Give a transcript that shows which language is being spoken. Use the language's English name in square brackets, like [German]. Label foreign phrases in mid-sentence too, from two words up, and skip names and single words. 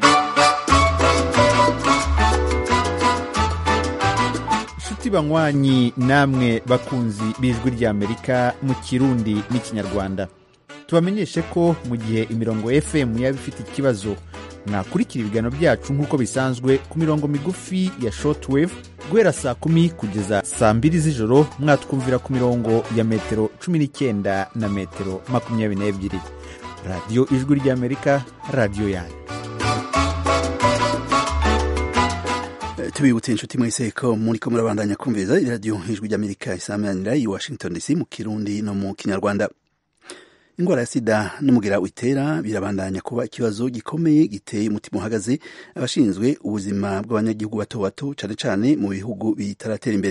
[Kinyarwanda] Banywanyi namwe bakunzi b'Ijwi rya Amerika mu Kirundi n'Ikinyarwanda, tubamenyeshe ko mu gihe imirongo FM yaba ifite ikibazo mwakurikira ibiganiro byacu nk'uko bisanzwe ku mirongo migufi ya shortwave guhera saa 10 kugeza saa 2 z'ijoro. Mwatwumvira ku mirongo ya metero 19 na metero 22. Radio Ijwi rya Amerika, radio yanyu. [Rundi] Tubibutse inshuti mwese ko muriko murabandanya kumviriza radio Ijwi rya Amerika isamanira i Washington DC mu Kirundi no mu Kinyarwanda. Ingwara ya sida n'umugera witera birabandanya kuba ikibazo gikomeye giteye umutima uhagaze abashinzwe ubuzima bw'abanyagihugu bato bato cyane cyane mu bihugu bitaratera imbere.